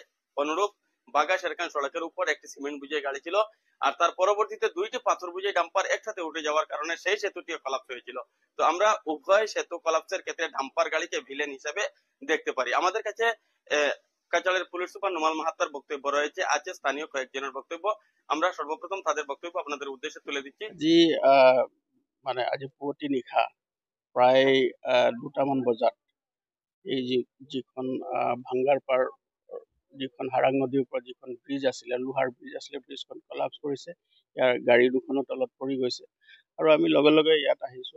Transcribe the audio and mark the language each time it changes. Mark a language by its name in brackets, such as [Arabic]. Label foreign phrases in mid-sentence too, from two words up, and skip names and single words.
[Bangla] অনুরূপ বাগা শেরখান সড়কের উপর একটি সিমেন্ট বুঝে গাড়ি ছিল, আর তার পরবর্তীতে দুইটি পাথর বুঝে ডাম্পার একসাথে উঠে যাওয়ার কারণে সেই সেতুটি কলাপস হয়েছিল। তো আমরা উভয় সেতু কলাপসের ক্ষেত্রে ডাম্পার গাড়িকে ভিলেন হিসেবে দেখতে পারি। আমাদের কাছে কাছাড়ের পুলিশ সুপার নোমাল মাহাত্তার বক্তব্য রয়েছে, আছে স্থানীয় কয়েকজনের বক্তব্য। আমরা সর্বপ্রথম তাদের বক্তব্য আপনাদের উদ্দেশ্যে তুলে দিচ্ছি। [Assamese] আজি মানে আজি পুৱতি নিশা প্ৰায় 2টামান বজাত এই যিখন ভাঙ্গাৰপাৰ যিখন হাৰাং নদীৰ ওপৰত যিখন ব্ৰিজ আছিলে, লোহাৰ ব্ৰিজ আছিলে, ব্ৰিজখন কলাপছ কৰিছে। ইয়াৰ গাড়ী দুখনো তলত পৰি গৈছে আৰু আমি লগে লগে ইয়াত আহিছোঁ।